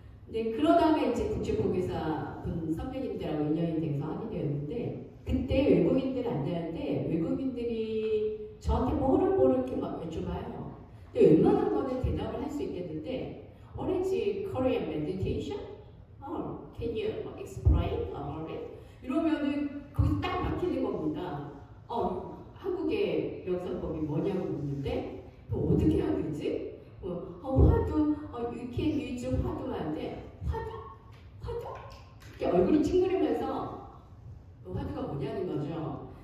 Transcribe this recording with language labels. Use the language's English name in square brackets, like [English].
[Korean] 네, 그러다가 이제 국제포교사 분 선배님들하고 인연이 돼서 하게 되었는데, 그때 외국인들 안내하는데 외국인들이 저한테 뭐를 이렇게 막 여쭤봐요. 근데 웬만한 거는 대답을 할 수 있겠는데, [English] what is Korean meditation? Can you explain about it? [Korean] 이러면은 거기서 딱 막히는 겁니다. 한국의 명상법이 뭐냐고 묻는데, 어떻게 해야 되지? 화두, [English] you can use [Korean] 화두만 돼. 화두? 이렇게 얼굴이 찡그리면서 화두가 뭐냐는 거죠.